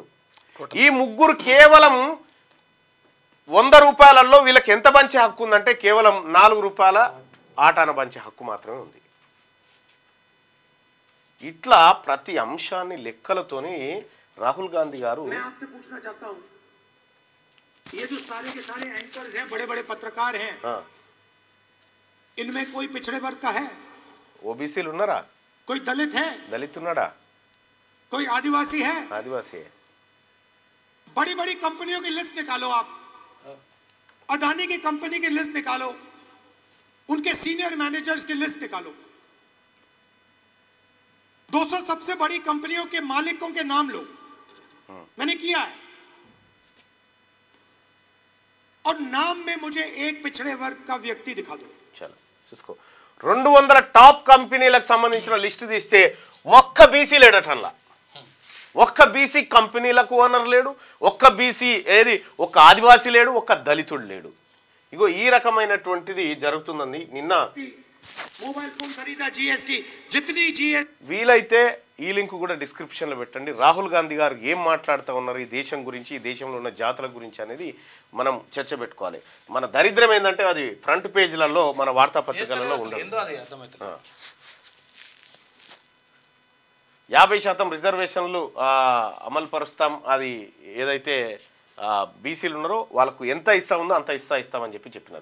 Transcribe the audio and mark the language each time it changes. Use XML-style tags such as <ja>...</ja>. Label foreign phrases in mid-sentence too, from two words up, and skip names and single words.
<te>ఈ 3 కేవలం 100 రూపాయలలో వీళ్ళకి ఎంత పంచే హక్కు ఉందంటే కేవలం 4 రూపాయల ఆటాన పంచే హక్కు మాత్రమే ఉంది. ఇట్లా ప్రతి అంశాన్ని లెక్కలతోని రాహుల్ గాంధీ గారు.</te> <hi>मैं आपसे पूछना चाहता हूं, ये जो सारे के सारे एंकर्स हैं, बड़े बड़े पत्रकार हैं, इनमें कोई पिछड़े वर्ग का है?</hi> <te>ओबीसीలు ఉన్నారా?</te> <hi>कोई दलित है?</hi> <te>దళిత్ ఉన్నాడా?</te> <hi>कोई आदिवासी है?</hi> <te>ఆదివాసీ.</te> <hi>बड़ी बड़ी कंपनियों की लिस्ट निकालो आप, अदानी की कंपनी की लिस्ट निकालो, उनके सीनियर मैनेजर्स की लिस्ट निकालो, 200 सबसे बड़ी कंपनियों के मालिकों के नाम लो, मैंने किया है, और नाम में मुझे एक पिछड़े वर्ग का व्यक्ति दिखा दो.</hi> <te>చలో చూసుకో, 200 టాప్ కంపెనీలకు సంబంధించిన లిస్టు తీస్తే ఒక్క బీసీ లేడటల్లా. ఒక్క బీసీ కంపెనీలకు ఓనర్ లేడు, ఒక్క బీసీ ఏది ఒక్క ఆదివాసీ లేడు, ఒక్క దళితుడు లేడు. ఇగో ఈ రకమైనటువంటిది జరుగుతుందండి. నిన్న</te> <hi>मोबाइल फोन खरीदा जीएसटी, जितनी जीएसटी,</hi> <te>వీలైతే ఈ లింక్ కూడా డిస్క్రిప్షన్లో పెట్టండి. రాహుల్ గాంధీ గారు ఏం మాట్లాడుతూ ఉన్నారు ఈ దేశం గురించి, ఈ దేశంలో ఉన్న జాతుల గురించి అనేది మనం చర్చ పెట్టుకోవాలి. మన దరిద్రం ఏంటంటే అది ఫ్రంట్ పేజీలలో మన వార్తాపత్రికలలో ఉండదు. 50% రిజర్వేషన్లు అమలు పరుస్తాం, అది ఏదైతే బీసీలు ఉన్నారో వాళ్ళకు ఎంత ఇస్తా ఉందో అంత ఇస్తామని చెప్పినారు.</te>